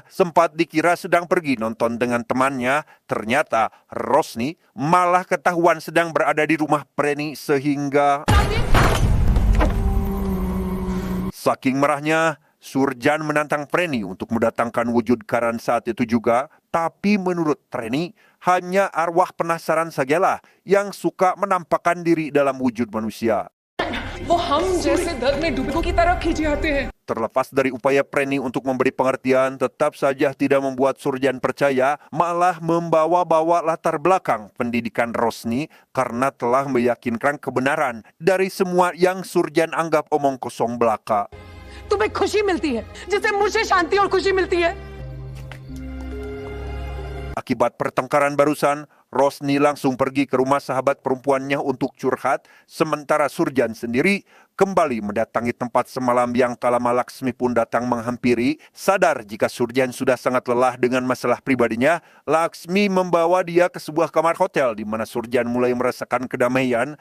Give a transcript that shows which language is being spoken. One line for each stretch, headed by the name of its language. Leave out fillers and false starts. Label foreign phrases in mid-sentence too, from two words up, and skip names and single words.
Indonesian: Sempat dikira sedang pergi nonton dengan temannya, ternyata Rosni malah ketahuan sedang berada di rumah Preni sehingga saking marahnya, Surjan menantang Preni untuk mendatangkan wujud Karan saat itu juga, tapi menurut Preni, hanya arwah penasaran sajalah yang suka menampakkan diri dalam wujud manusia.
Hindi: वो हम जैसे दर्द में डूबों की तरह खींचे आते हैं
Indonesian: Terlepas dari upaya Preni untuk memberi pengertian, tetap saja tidak membuat Surjan percaya, malah membawa-bawa latar belakang pendidikan Rosni karena telah meyakinkan kebenaran dari semua yang Surjan anggap omong kosong belaka.
Hindi: तुम्हें खुशी मिलती है जिससे मुझे शांति और खुशी मिलती है
Indonesian: Akibat pertengkaran barusan, Rosni langsung pergi ke rumah sahabat perempuannya untuk curhat, sementara Surjan sendiri kembali mendatangi tempat semalam yang tak lama Laksmi pun datang menghampiri. Sadar jika Surjan sudah sangat lelah dengan masalah pribadinya, Laksmi membawa dia ke sebuah kamar hotel di mana Surjan mulai merasakan kedamaian.